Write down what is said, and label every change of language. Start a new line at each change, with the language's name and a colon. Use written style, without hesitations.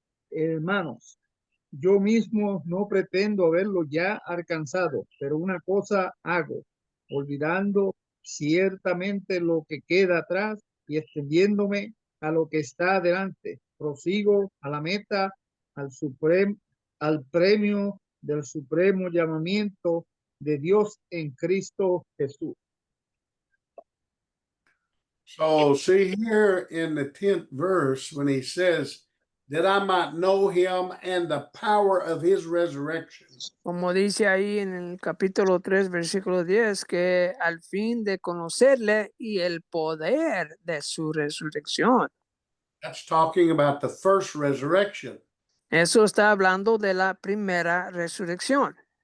Spanish: Hermanos, yo mismo no pretendo haberlo ya alcanzado, pero una cosa hago, olvidando ciertamente lo que queda atrás y extendiéndome a lo que está adelante. Prosigo a la meta, al premio del supremo llamamiento de Dios en Cristo Jesús.
English: So, see here in the 10th verse, when he says, that I might know him and the power of his resurrection.
Spanish: Como dice ahí en el capítulo 3, versículo 10, que al fin de conocerle y el poder de su resurrección.
English: That's talking about the first resurrection.
Spanish: Eso está hablando de la primera resurrección.